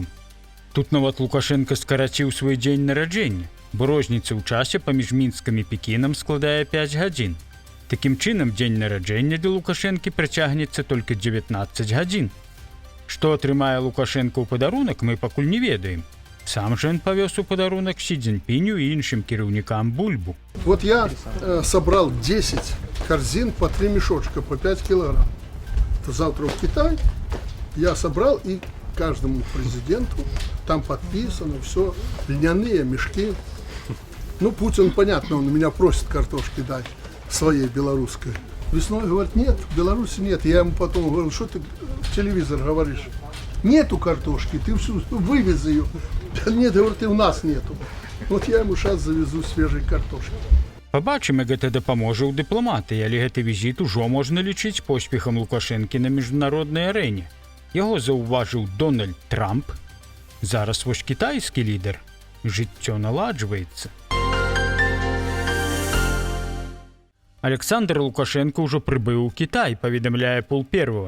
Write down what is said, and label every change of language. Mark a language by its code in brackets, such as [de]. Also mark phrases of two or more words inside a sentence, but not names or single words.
[be] Тут нават Лукашенко скараціў свой дзень нараджэння, бо розніца ў часе паміж Мінскам і Пекінам складае 5 гадзін. Такім чынам, дзень нараджэння для Лукашэнкі працягнецца толькі 19 гадзін. Што атрымае Лукашенко ў падарунак, мы пакуль не ведаем. [ru] Сам же он повез [be] у подарунок Си Цзиньпиню и іншим кіраўнікам бульбу. [ru] Вот я собрал 10 корзин по 3 мешочка, по 5 килограмм. Это завтра в Китай я собрал и каждому президенту, там подписано все, льняные мешки. Ну, Путин, понятно, он меня просит картошки дать, своей белорусской. Весной говорит, нет, в Беларуси нет. Я ему потом говорил, что ты в телевизор говоришь? Нету картошки, ты всю вывез ее. Нет, говорит, и у нас нету. Вот я ему сейчас завезу свежей картошки. [be] Пабачым, як гэта дапаможа ў дыпламатыі, але гэты візіт ужо можна лічыць поспехам Лукашэнкі на міжнароднай арэне. Яго заўважыў Дональд Трамп. Зараз вось кітайскі лідар. Жыццё наладжваецца. Александр Лукашенко ўжо прыбыў у Кітай, паведамляе Пол Первого.